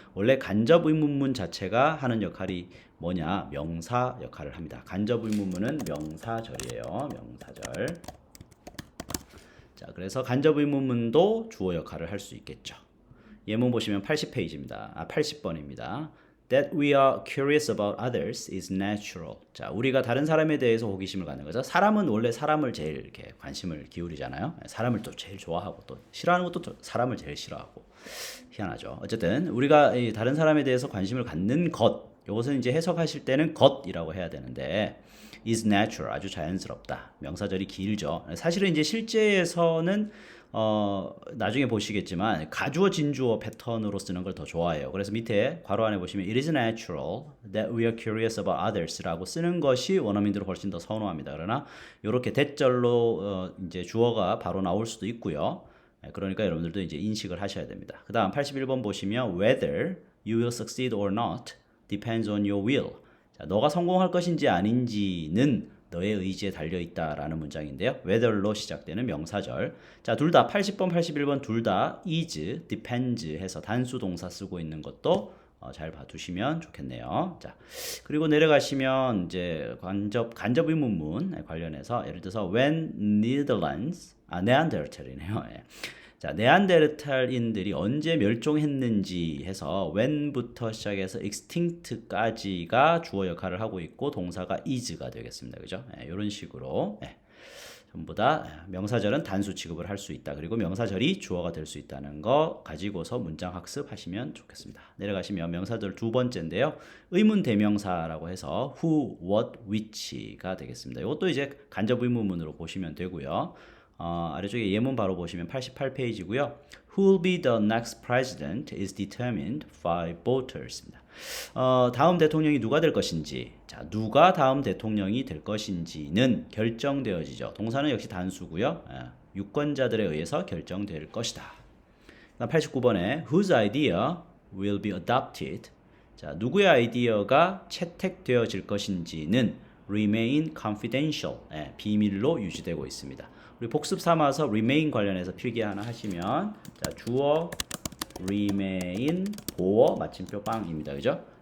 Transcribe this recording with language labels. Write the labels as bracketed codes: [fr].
[ko] 원래 간접 의문문 자체가 하는 역할이 뭐냐? 명사 역할을 합니다. 간접 의문문은 명사절이에요. 명사절. 자, 그래서 간접 의문문도 주어 역할을 할 수 있겠죠. 예문 보시면 80페이지입니다. 80번입니다. [en] That we are curious about others is natural. [ko] 자, 우리가 다른 사람에 대해서 호기심을 갖는 거죠. 사람은 원래 사람을 제일 이렇게 관심을 기울이잖아요. 사람을 또 제일 좋아하고 또 싫어하는 것도 또 사람을 제일 싫어하고 희한하죠. 어쨌든 우리가 다른 사람에 대해서 관심을 갖는 것, 이것은 이제 해석하실 때는 것이라고 해야 되는데 [en] is natural [ko] 아주 자연스럽다. 명사절이 길죠. 사실은 이제 실제에서는 나중에 보시겠지만 가주어 진주어 패턴으로 쓰는 걸 더 좋아해요. 그래서 밑에 괄호 안에 보시면 [en] it is natural that we are curious about others [ko] 라고 쓰는 것이 원어민들은 훨씬 더 선호합니다. 그러나 이렇게 대절로 이제 주어가 바로 나올 수도 있고요. 그러니까 여러분들도 이제 인식을 하셔야 됩니다. 그 다음 81번 보시면 [en] whether you will succeed or not depends on your will. [ko] 자, 너가 성공할 것인지 아닌지는 너의 의지에 달려있다라는 문장인데요. whether로 시작되는 명사절. 자, 둘 다 80번, 81번 둘 다 is, depends 해서 단수 동사 쓰고 있는 것도 잘 봐두시면 좋겠네요. 자, 그리고 내려가시면 이제 간접 의문문 관련해서 예를 들어서 when Netherlands, 네안데르탈이네요. 자, 네안데르탈인들이 언제 멸종했는지 해서 when부터 시작해서 extinct까지가 주어 역할을 하고 있고 동사가 is가 되겠습니다. 그죠? 이런 식으로 전부 다 명사절은 단수 취급을 할 수 있다. 그리고 명사절이 주어가 될 수 있다는 거 가지고서 문장 학습하시면 좋겠습니다. 내려가시면 명사절 두 번째인데요. 의문 대명사라고 해서 who, what, which가 되겠습니다. 이것도 이제 간접 의문문으로 보시면 되고요. 아래쪽에 예문 바로 보시면 88페이지고요. [en] Who will be the next president is determined by voters.입니다. [ko] 다음 대통령이 누가 될 것인지, 자, 누가 다음 대통령이 될 것인지는 결정되어지죠. 동사는 역시 단수고요. 유권자들에 의해서 결정될 것이다. 89번에 [en] Whose idea will be adopted? [ko] 자, 누구의 아이디어가 채택되어질 것인지는 [en] remain confidential, [ko] 비밀로 유지되고 있습니다. 우리 복습 삼아서 remain 관련해서 필기 하나 하시면, 자, 주어 remain 보어 마침표 빵입니다. 그죠?